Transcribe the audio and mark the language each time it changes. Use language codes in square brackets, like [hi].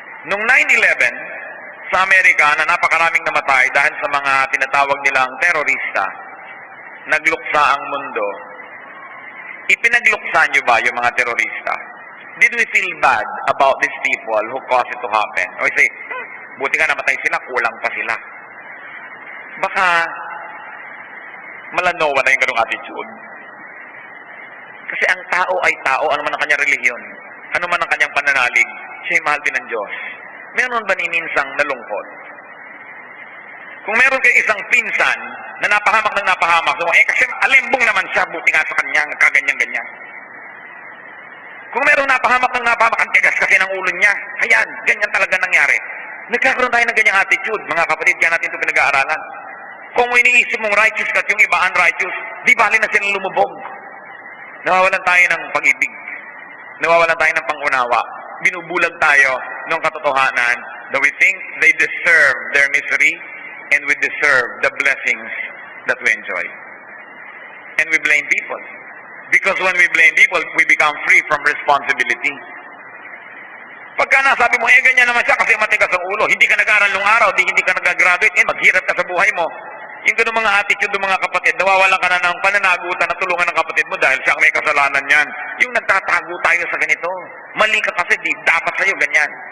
[tl] Nung 9/11, sa Amerika na napakaraming namatay dahil sa mga tinatawag nilang terorista, nagluksa ang mundo. Ipinagluksa nyo ba yung mga terorista? [en] Did we feel bad about these people who caused it to happen? Or say, [tl] buti nga namatay sila, kulang pa sila. Baka malanowa na yung ganung attitude. Kasi ang tao ay tao, ano man ang kanyang relihiyon, ano man ang kanyang pananalig, siya'y mahal din ng Diyos. Meron ba ni minsang nalungkot? Kung meron kayo isang pinsan na napahamak ng napahamak, so, kasi alembong naman siya, buti nga sa kanya, kaganyan-ganyan. Kung meron napahamak ng napahamak, ang tigas kasi ng ulo niya, ayan, ganyan talaga nangyari. Nagkakaroon tayo ng ganyang attitude, mga kapatid, kaya natin ito pinag-aaralan. Kung iniisip mong righteous ka at yung iba unrighteous, di bali na silang lumubog. Nawawalan tayo ng pag-ibig. Nawawalan tayo ng pangunawa. Binubulag tayo ng katotohanan [en] that we think they deserve their misery and we deserve the blessings that we enjoy. And we blame people. Because when we blame people, we become free from responsibility. [tl] Pagka nasabi mo, ganyan naman siya kasi matigas ang ulo, hindi ka nag-aaral nung araw, hindi ka nag-graduate, maghirap ka sa buhay mo. Yung ganun mga attitude ng mga kapatid, nawawalan ka na ng pananagutan na tulungan ng kapatid mo dahil siya ang may kasalanan yan. Yung nagtatago tayo sa ganito. Mali ka kasi, di dapat sa'yo ganyan.